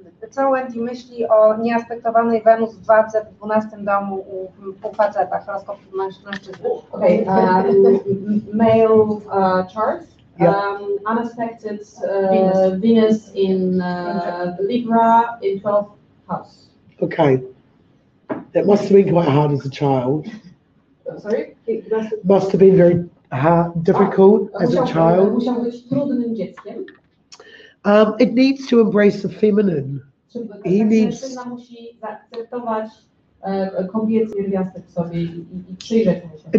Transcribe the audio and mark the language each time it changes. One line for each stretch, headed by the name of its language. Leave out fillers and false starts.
Polish: Co Wendy myśli o nieaspektowanej Wenus w wadze w 12 domu u facetach, horoskop mężczyzny?
English: Okay, male charts, unaspected Venus in Libra in 12th house. Okay. That must have been quite hard as a child. Sorry? Must have been very hard, difficult as a child.
Polish: Musiał być trudnym dzieckiem.
English: It needs to embrace the feminine. He needs.
Polish: Mężczyzna musi zaakceptować kobiecy pierwiastek w sobie i przyjrzeć mu się.